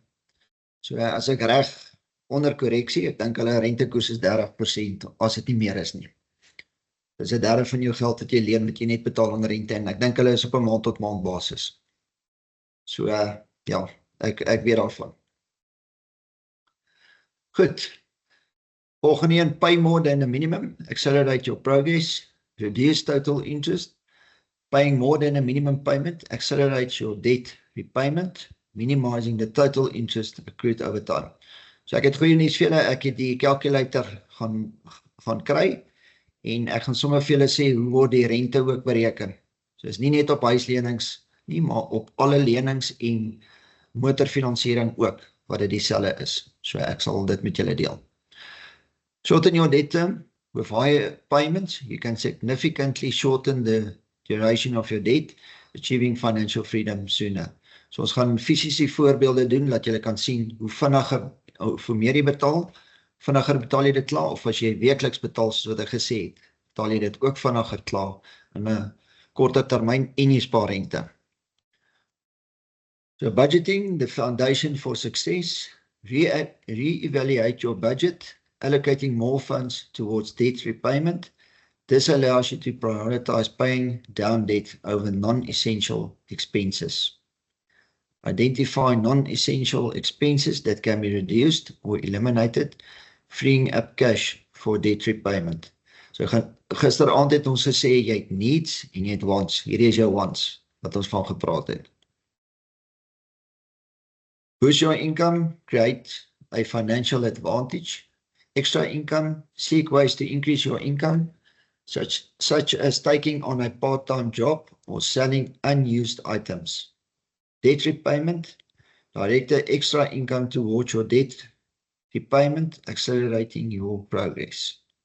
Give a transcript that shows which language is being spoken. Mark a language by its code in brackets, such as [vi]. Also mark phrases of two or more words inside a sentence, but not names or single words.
[af] So as ek reg onder korreksie, ek dink hulle rentekoers is 30% as dit nie meer is nie. Dis 1/3 van jou geld wat jy leen, wat jy net betaal aan rente, en ek dink hulle is op 'n maand tot maand basis. So, ja, ek weet daarvan. Goed. Volgende een, [en] pay more than a minimum, accelerate your progress, reduce total interest, paying more than a minimum payment, accelerates your debt repayment, minimizing the total interest accrued over time. [af] So ek het goeie nuus vir julle, ek het die calculator gaan kry, en ek gaan sommer vir julle sê, hoe word die rente ook bereken. So is nie net op huislenings nie, maar op alle lenings en motorfinansiering ook, wat dit dieselfde is. So ek sal dit met julle deel. [en] Shorten your debt term with higher payments. You can significantly shorten the duration of your debt, achieving financial freedom sooner. [af] So ons gaan fisiese voorbeelde doen, dat julle kan sien hoe vinniger, hoe meer jy betaal, vinniger betaal jy dit klaar, of as jy wekeliks betaal, soos wat ek gesê het, betaal jy dit ook vinniger klaar, in 'n korter termyn, en jy spaar rente. [en] So budgeting, the foundation for success, re-evaluate your budget, allocating more funds towards debt repayment. This allows you to prioritize paying down debt over non-essential expenses. Identify non-essential expenses that can be reduced or eliminated, freeing up cash for debt repayment. [af] So gisteraand het ons gesê, jy het needs en jy het wants. Hierdie is jou wants, wat ons van gepraat het. [en] Boost your income, create a financial advantage. Extra income, seek ways to increase your income, such as taking on a part-time job or selling unused items. Debt repayment, direct the extra income towards your debt repayment, accelerating your progress.